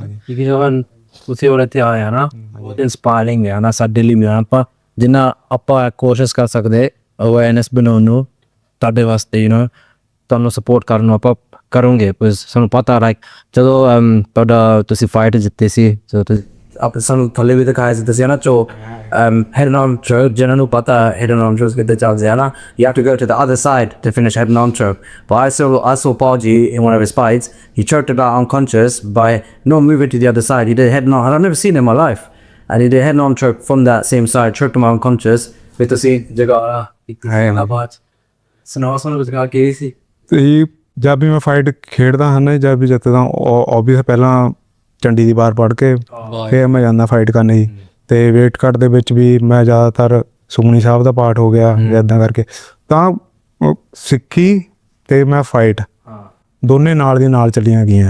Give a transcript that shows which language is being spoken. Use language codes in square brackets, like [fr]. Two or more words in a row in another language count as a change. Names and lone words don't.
[pa] ਕਿਉਂਕਿ ਜਦੋਂ ਤੁਸੀਂ ਉਹਦੇ ਤੇ ਆਇਆ ਨਾ, ਬਹੁਤ ਇੰਸਪਾਇਰਿੰਗ ਹੈ ਨਾ ਸਾਡੇ ਲਈ। ਆਪਾਂ ਜਿੰਨਾ ਆਪਾਂ ਕੋਸ਼ਿਸ਼ ਕਰ ਸਕਦੇ ਅਵੇਅਰਨੈਸ ਬਣਾਉਣ ਨੂੰ ਤੁਹਾਡੇ ਵਾਸਤੇ, [en] you know [pa] ਤੁਹਾਨੂੰ ਸਪੋਰਟ ਕਰਨ ਨੂੰ ਆਪਾਂ ਕਰੋਗੇ। ਪਰ ਸਾਨੂੰ ਪਤਾ ਲਾਈਕ ਜਦੋਂ ਤੁਹਾਡਾ ਤੁਸੀਂ ਫਾਈਟ ਜਿੱਤੇ ਸੀ, ਆਪਾਂ ਸਾਨੂੰ ਥੱਲੇ ਵੀ ਦਿਖਾਇਆ ਸੀ ਤੁਸੀਂ ਨਾ ਚੋ [en] head on choke, [pa] ਜਿਹਨਾਂ ਨੂੰ ਪਤਾ [en] head on choke [pa] ਕਿੱਦਾਂ ਚੱਲਦੇ ਆ ਨਾ, [en] you have to go to the other side to finish head on choke. But I saw Paji in one of his fights, he choked it out unconscious by not moving to the other side. He did head on, I've never seen it in my life, and he did head on choke from that same side, choked him out unconscious with the scene [pa] ਜਗਾਰਾ ਇੱਕ ਬਾਤ ਸੁਣਾਓ ਸਾਨੂੰ ਕੁਝ ਕੀ ਸੀ। ਅਤੇ ਜਦ ਵੀ ਮੈਂ ਫਾਈਟ ਖੇਡਦਾ ਹਾਂ ਨਾ, ਜਦ ਵੀ ਜਿੱਤਦਾ, ਓਬਵੀਅਸ ਪਹਿਲਾਂ ਚੰਡੀ ਦੀ ਵਾਰ ਪੜ੍ਹ ਕੇ ਫਿਰ ਮੈਂ ਜਾਂਦਾ ਫਾਈਟ ਕਰਨ ਜੀ। ਅਤੇ [en] weight cut [pa] ਦੇ ਵਿੱਚ ਵੀ ਮੈਂ ਜ਼ਿਆਦਾਤਰ ਸੁਖਮਨੀ ਸਾਹਿਬ ਦਾ ਪਾਠ ਹੋ ਗਿਆ ਜਾਂ ਇੱਦਾਂ ਕਰਕੇ, ਤਾਂ ਸਿੱਖੀ ਅਤੇ ਮੈਂ ਫਾਈਟ ਦੋਨੇ ਨਾਲ ਦੀ ਨਾਲ ਚੱਲੀਆਂ ਗਈਆਂ।